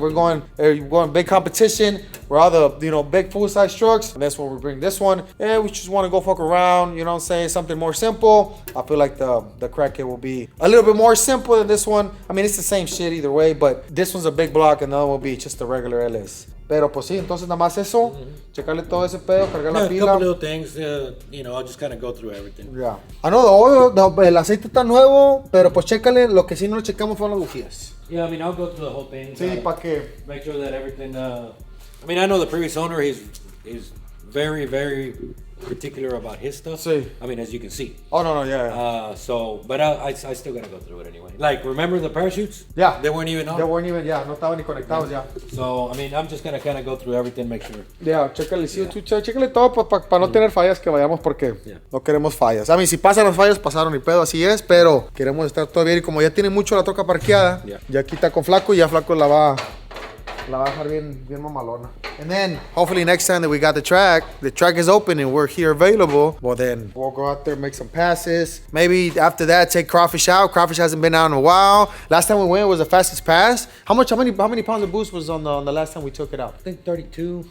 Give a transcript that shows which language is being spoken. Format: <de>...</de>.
<en>We're going big competition. We're all the big full size trucks, and that's when we bring this one. And we just want to go fuck around. You know what I'm saying? Something more simple. I feel like the Crackhead will be a little bit more simple than this one. I mean, it's the same shit either way, but this one's a big block, and the other will be just the regular LS.</en> <es>Pero pues sí, entonces nada más eso, checarle todo ese pedo, cargar la</es> <en>A</en> <es>pila.</es> <en>couple little things, I'll just kind of go through everything. Yeah. I know the oil,</en> <es>el aceite está nuevo, pero pues chécale, lo que sí no le checamos fueron las bujías.</es> <en>Yeah, I'll go through the whole thing.</en> <es>Sí, para que.</es> <en>Make sure that everything, I know the previous owner, he's very, very particular about his stuff.</en> <es>Sí.</es> <en>I mean, as you can see. Oh, no, yeah. But I still gotta go through it anyway. Like, remember the parachutes? Yeah. They weren't even on. They weren't even,</en> <es>no estaban ni conectados ya.</es> <en>So, I mean, I'm just gonna kind of go through everything, make sure.</en> <es>Yeah, chécale, sí, chécale todo para no tener fallas que vayamos porque no queremos fallas. A mí, si pasan las fallas, pasaron ni pedo, así es, pero queremos estar todo bien y como ya tiene mucho la troca parqueada, ya aquí está con Flaco y ya Flaco la va a dejar bien mamalona.</es> <en>And then, hopefully next time that we got the track is open and we're here available, well then, we'll go out there, make some passes. Maybe after that, take Crawfish out. Crawfish hasn't been out in a while. Last time we went was the fastest pass. How many pounds of boost was on the last time we took it out? I think 32.</en>